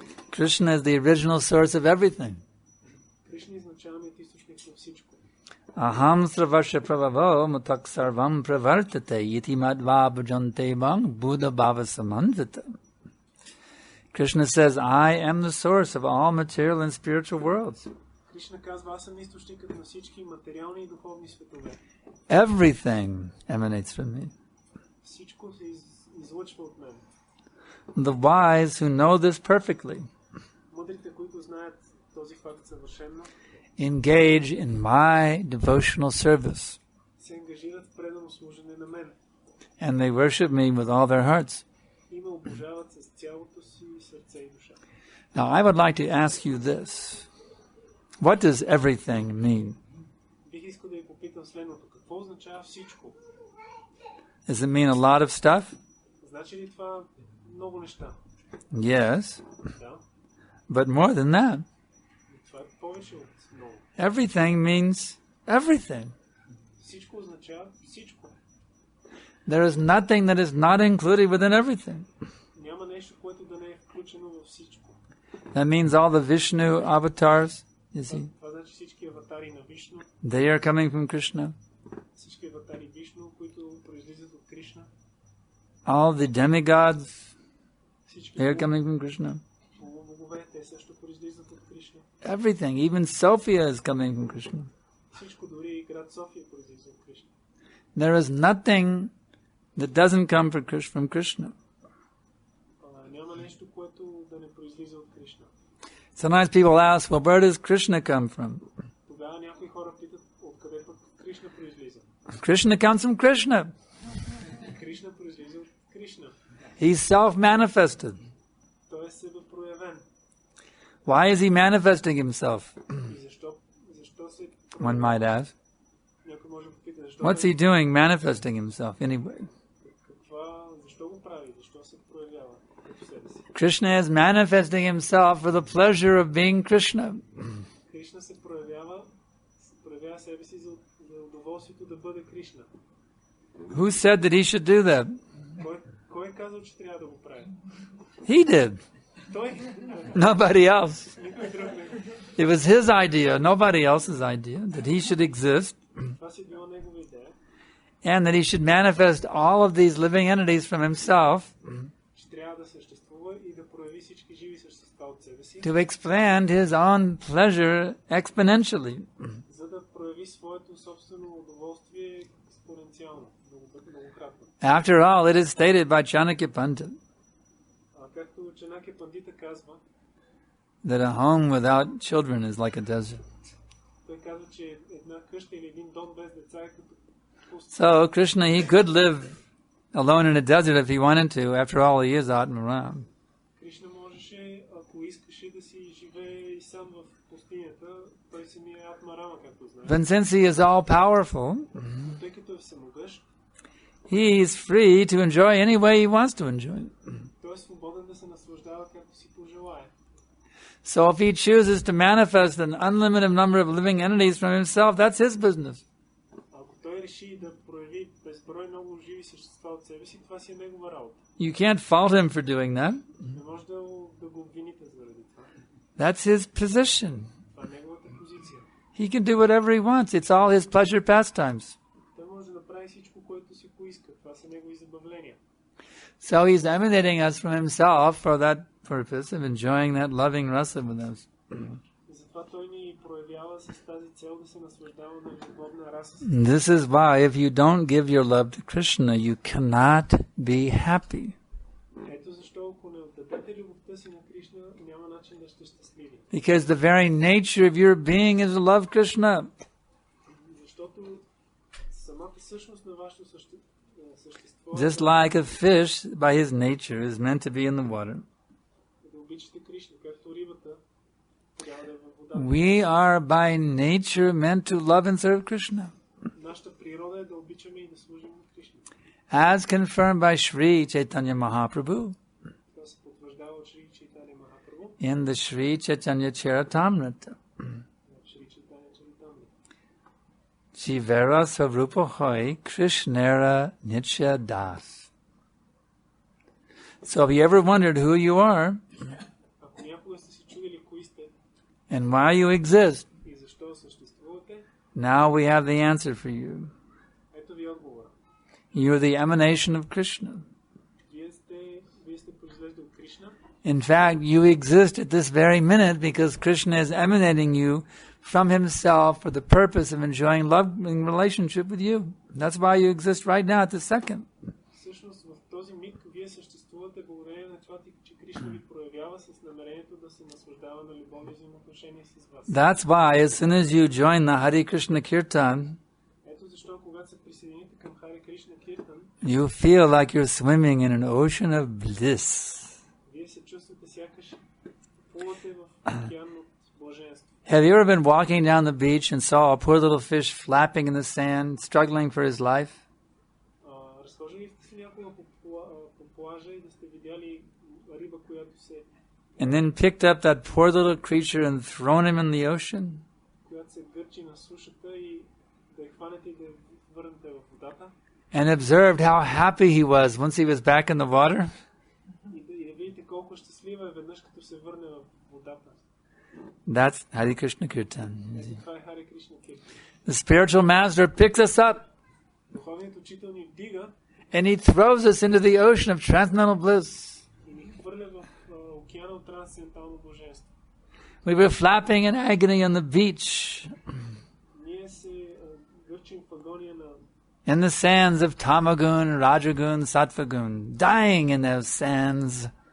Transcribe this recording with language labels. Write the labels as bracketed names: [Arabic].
[English] Krishna is the original source of everything. [Bulgarian] Кришна е изначалният източник на всичко. [Sanskrit] Aham sravasya pravavo mutak sarvam pravartate iti madva bhajante bang buddha bhava samanvita. [English] Krishna says, I am the source of all material and spiritual worlds. [Bulgarian] Кришна казва, аз съм източникът на всички материални и духовни светове. [English] Everything emanates from me. [Bulgarian] Всичко се излъчва от мен. [English] The wise who know this perfectly [Bulgarian] Мъдрите, които знаят този факт съвършено, [English] engage in my devotional service. [Bulgarian] се ангажират в предано служене на мен. [English] And they worship me with all their hearts. [Bulgarian] И ме обожават с цялото си сърце и душа. [English] Now, I would like to ask you this. What does everything mean? [Bulgarian] Бих искал да ви попитам следното. Какво означава всичко? [English] Does it mean a lot of stuff? [Bulgarian] Значи ли това много неща? [English] Yes, [Bulgarian] Да. [English] but more than that. [Bulgarian] Това е повече от много. [English] Everything means everything. [Bulgarian] Всичко означава всичко. [English] There is nothing that is not included within everything. [Bulgarian] Няма нещо, което да не е включено във всичко. [English] That means all the Vishnu avatars, you see, [Bulgarian] Това значи всички аватари на Вишну, [English] they are coming from Krishna. [Bulgarian] всички аватари Вишну, които произлизат от Кришна, [English] All the demigods, [Bulgarian] всички [English] they are coming from Krishna. [Bulgarian] богове, те също произлизат от Кришна. [English] Everything, even Sophia is coming from Krishna. [Bulgarian] Всичко, дори и град София произлиза от Кришна. [English] There is nothing that doesn't come from Krishna. [Bulgarian] Няма нещо, което да не произлиза от Кришна. [English] Sometimes people ask, well, where does Krishna come from? [Bulgarian] Тогава някои хора питат, откъде пък Кришна произлиза. [English] Krishna comes from Krishna. [Bulgarian] Кришна произлиза от Кришна. [English] He's self-manifested. [Bulgarian] Той е себепроявен. [English] Why is he manifesting himself? [Bulgarian] И защо се... [English] One might ask. [Bulgarian] Някой може да попита, защо... [English] What's he doing manifesting himself anyway? [Bulgarian] Защо го прави? Защо се проявява като себе си? [English] Krishna is manifesting himself for the pleasure of being Krishna. [Bulgarian] Кришна се проявява себе си за удоволствието да бъде Кришна. [English] Who said that he should do that? [Bulgarian] Кой е казал, че трябва да го прави? [English] He did. [Bulgarian] Той? [English] Nobody else. [Bulgarian] Никой друг не. [English] It was his idea, nobody else's idea, that he should exist [Bulgarian] Това си била негова идея, [English] and that he should manifest all of these living entities from himself [Bulgarian] че трябва да съществува и да прояви всички живи същества от себе си, [English] to expand his own pleasure exponentially. [Bulgarian] за да прояви своето собствено удоволствие експоненциално, многократно. [English] After all, it is stated by Chanakya Pandit [Bulgarian] Както Чанакя Пандита казва, [English] that a home without children is like a desert. [Bulgarian] той казва, че една къща или един дом без деца е като пуст. [English] So Krishna, he could live alone in a desert if he wanted to. After all, he is Atmaram. [Bulgarian] Кришна можеше, ако искаше, да си живее и сам в пустинята, той самия е Атмарама, както знаем. [English] But since he is all powerful, [Bulgarian] Тъй като е всемогъщ, [English] he is free to enjoy any way he wants to enjoy. [Bulgarian] той е свободен да се наслаждава както си пожелае. [English] So if he chooses to manifest an unlimited number of living entities from himself, that's his business. [Bulgarian] Ако той реши да прояви безброй много живи същества от себе си, това си е негова работа. [English] You can't fault him for doing that. [Bulgarian] Не може да го обвините заради това. [English] That's his position. [Bulgarian] Това е неговата позиция. [English] He can do whatever he wants. It's all his pleasure pastimes. [Bulgarian] Той може да направи всичко, което си поиска. Това са негови забавления. [English] So he's emanating us from himself for that purpose of enjoying that loving rasa with us. [Bulgarian] Затова той ни проявява с тази цел да се наслаждава на любовна раса. [English] This is why if you don't give your love to Krishna, you cannot be happy. [Bulgarian] Ето защо, ако не отдадете любовта си на Кришна, няма начин да сте щастливи. [English] Because the very nature of your being is to love Krishna. [Bulgarian] Защото самата същност на вашето същество, [English] Just like a fish, by his nature, is meant to be in the water. [Bulgarian] да обичате Кришна, както рибата трябва да е във водата. [English] We are by nature meant to love and serve Krishna. [Bulgarian] Нашата природа е да обичаме и да служим на Кришна. [English] As confirmed by Sri Chaitanya Mahaprabhu [Bulgarian] Това се потвърждава от Шри Чайтаня Махапрабху, [English] in the Sri Chaitanya Charitamrita. [Bulgarian] Шри Чайтаня Чаритамрita. [Bangla] Jivera Svarupa Hoy Krishnera Nitya Das. [English] So if you ever wondered who you are [Bulgarian] Ако някога сте се чудили кои сте [English] and why you exist, [Bulgarian] и защо съществувате, [English] now we have the answer for you. [Bulgarian] ето ви отговора. [English] You are the emanation of Krishna. [Bulgarian] Вие сте произлезли от Кришна. [English] In fact, you exist at this very minute because Krishna is emanating you from himself for the purpose of enjoying loving relationship with you. That's why you exist right now at this second. [Bulgarian] Всъщност в този миг вие съществувате благодарение на това, че Кришна ви проявява с намерението да се наслаждава на любовни взаимоотношения с вас. [English] That's why as soon as you join the Hare Krishna Kirtan, [Bulgarian] Ето защо когато се присъедините към Харе Кришна Киртан, [English] you feel like you're swimming in an ocean of bliss. [Bulgarian] вие се чувствате сякаш плувате в океан от блаженство. [English] Have you ever been walking down the beach and saw a poor little fish flapping in the sand, struggling for his life? [Bulgarian] Разхождали сте се някога по плажа и да сте видяли риба, която се [English] And then picked up that poor little creature and thrown him in the ocean? [Bulgarian] която се гърчи на сушата и да я хванете и да я върнете в водата. [English] And observed how happy he was once he was back in the water? [Bulgarian] И да видите колко щастлива е веднъж като се върне в водата. [English] That's Hare Krishna Kirtan. [Bulgarian] Това е Харе Кришна Киртан. [English] The spiritual master picks us up [Bulgarian] Духовният учител ни вдига [English] and he throws us into the ocean of transcendental bliss. [Bulgarian] и ни хвърля в океана от трансцендентално блаженство. [English] We were flapping in agony on the beach, [Bulgarian] Ние се гърчим в агония [English] in the sands of Tamagun, Rajagun, Sattvagun, dying in those sands.